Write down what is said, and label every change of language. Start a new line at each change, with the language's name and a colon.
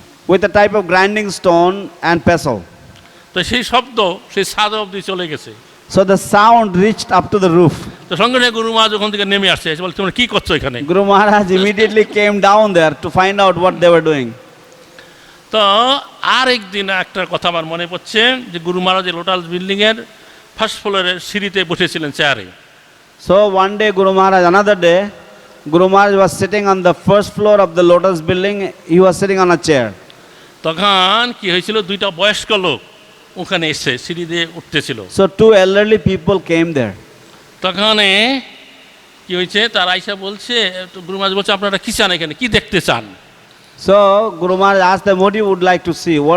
English: with a type of grinding stone and pestle.
Bangla: তো সেই শব্দ সেই ছাদ অবধি চলে গেছে।
English: So the sound reached up to the roof.
Bangla: তো সঙ্গে সঙ্গে গুরু মহারাজ ওখান থেকে নেমে আসছে, বলে তোমরা কি করছো এখানে।
English: Guru Maharaj immediately came down there to find out what they were doing.
Bangla: তো আর একদিন একটা কথা আমার মনে পড়ছে যে গুরু মহারাজ লোটাস বিল্ডিংয়ের ফার্স্ট ফ্লোরের সিঁড়িতে বসেছিলেন চেয়ারে।
English: So one day Guru Maharaj, another day, Guru Maharaj was sitting on the first floor of the Lotus building. He was sitting on a chair.
Bangla: তখন কি হয়েছিল, দুইটা বয়স্ক লোক ওখানে এসে সিঁড়ি দিয়ে উঠতেছিল।
English: So two elderly people came there.
Bangla: তখন কি হয়েছে, তার আইসা বলছে, গুরু মহারাজ বলছে আপনারা কি চান এখানে, কি দেখতে চান?
English: So Guru Maharaj asked them, what you would like to see?